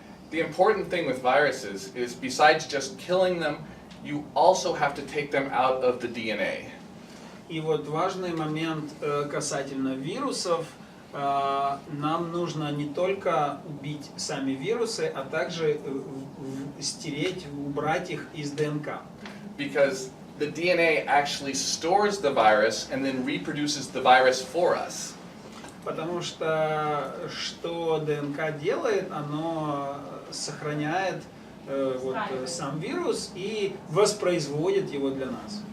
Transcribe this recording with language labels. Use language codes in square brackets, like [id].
[en] The important thing with viruses is besides just killing them, you also have to take them out of the DNA. [ru] И вот важный момент касательно вирусов, нам нужно не только убить сами вирусы, а также стереть, убрать их из ДНК. [en] Because the DNA actually stores the virus and then reproduces the virus for us. [ru] Потому что ДНК делает, оно сохраняет сам вирус и воспроизводит его для нас.